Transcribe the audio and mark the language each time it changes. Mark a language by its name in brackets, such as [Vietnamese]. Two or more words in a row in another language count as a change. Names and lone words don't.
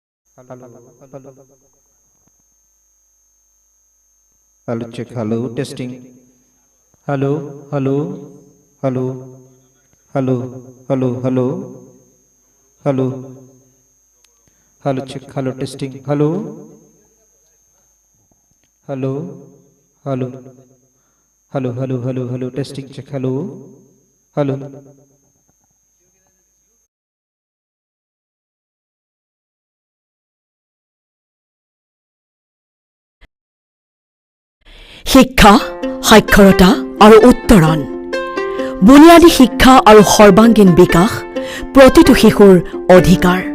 [English] Hello, check. Hello, testing. Hello, hello, hello, hello, hello, hello, hello, hello, check. Hello, testing. Hello, hello, hello, hello, hello, hello, hello, testing. Check. Hello, hello. [Assamese] শিক্ষা সাক্ষৰতা আৰু উত্তৰণ বুনিয়াদী শিক্ষা আৰু সৰ্বাংগীন বিকাশ প্ৰতিটো শিশুৰ অধিকাৰ